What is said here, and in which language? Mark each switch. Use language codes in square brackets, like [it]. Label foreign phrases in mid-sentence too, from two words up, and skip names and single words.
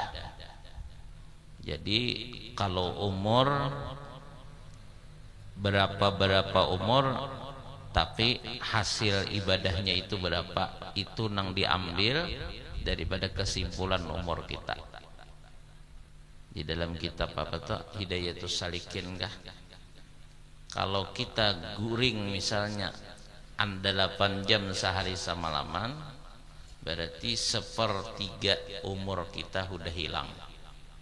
[id] Jadi kalau umur berapa umur tapi hasil ibadahnya itu berapa, itu nang diambil daripada kesimpulan umur kita. Di dalam kitab apa tuh Hidayatus Salikin kah, kalau kita guring misalnya 8 jam sehari semalaman, berarti 1/3 umur kita sudah hilang.